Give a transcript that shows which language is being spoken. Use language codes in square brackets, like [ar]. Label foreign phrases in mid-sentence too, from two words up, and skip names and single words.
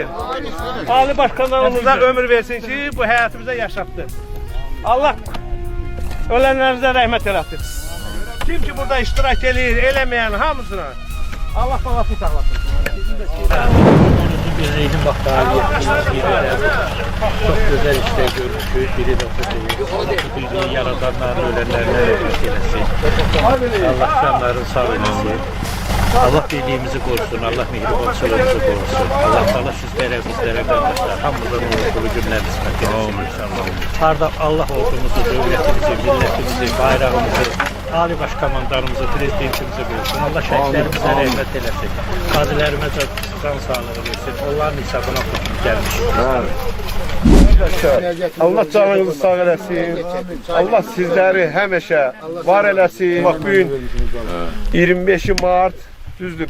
[az] Ali Başkanlarımıza ömür versin ki, bu həyatı bizə yaşatdı. Allah ölənlərimizə rəhmət eləsin. Kim ki burada iştirak edir, eləməyən hamısına Allah balasını sağlasın. [tr] Birliğinin bax çok güzel işler görmüşüz. [az] Biri de bu birliği yaradanların ölenlerine rəhmət eləsin. Allah canlarını sağ eləsin. [tr] Allah birliğimizi korusun, Allah mehribançılığımızı korusun. Allah sizlere, bizlere kardeşler, hamımızın uğurlu günler kısmet eylesin. Harda Allah ordumuzu, devletimizi, milletimizi, bayrağımızı, Ali Başkomandanımızı, prezidentimizi korusun. [az] Allah şəhidlərimizə rəhmət eləsin. Qazilərimizə can sağlığı versin. Onların hesabına bugün gəlmiş. Allah canınızı sağ eləsin. Allah sizləri həmişə var eləsin. Bax bugün 25 Mart düzdür.